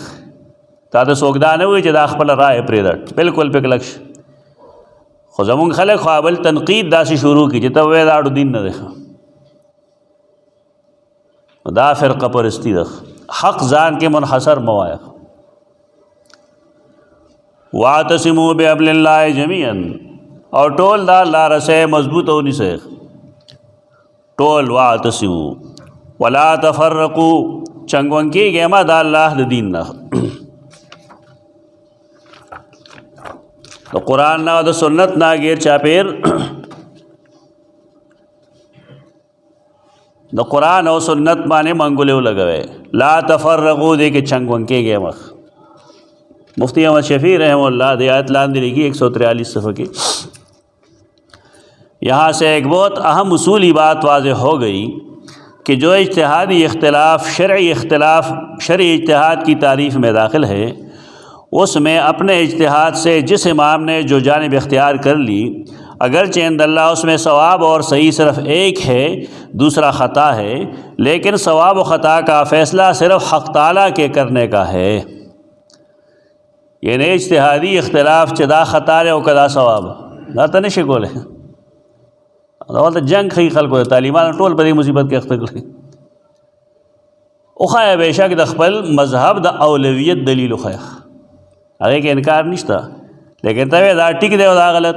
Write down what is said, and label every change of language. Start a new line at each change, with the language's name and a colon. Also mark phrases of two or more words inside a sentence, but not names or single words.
Pashto: تا ته څوک دا نه وایي چې دا خپله رایې پرېږده، بلکل پې کلک شه. خو زمونږ خلک خو بل تنقید داسې شروع کړي چې ته وایې دا اړو دین نه دی، دا فرقه پرستی ده. حق ځان کې منحصر مه وایه.
Arabic: واعتصموا بحبل الله جميعا،
Pashto: او ټول دا الله رسے مضبوط ونیسئ ټول.
Arabic: واعتصموا ولا تفرقوا،
Pashto: چنګ ونګ کېږئ مه د الله د دین نه، د قرآن نه او د سنت نه غیر چاپیر. د قرآن او سنت باندې منګولې ولګوئ.
Arabic: لا تفرقوا
Pashto: دې کې چنګ ونګ کېږئ مه. مفتی احمد شفیع
Arabic: رحمہ اللہ
Pashto: دی آیت لاندې
Urdu: لکھی 143 صفحہ کی. یہاں سے ایک بہت اہم اصولی بات واضح ہو گئی کہ جو اجتہادی اختلاف شرعی اجتہاد کی تعریف میں داخل ہے، اس میں اپنے اجتہاد سے جس امام نے جو جانب اختیار کر لی، اگرچہ عند اللہ اس میں ثواب اور صحیح صرف ایک ہے، دوسرا خطا ہے، لیکن ثواب و خطا کا فیصلہ صرف حق تعالیٰ کے کرنے کا ہے.
Pashto: یعنی اجتہادی اختلاف چې دا خطا دی او که دا ثواب دا ته نشي کولی. دلته جنګ ښیي خلکو د طالبانو ټول په دې مصیبت کې اخته کړي. وښایه بېشک د خپل مذهب د اولویت دلیل وښایه، هغې کې انکار نشته، لیکن ته وایې دا ټیک دی او دا غلط.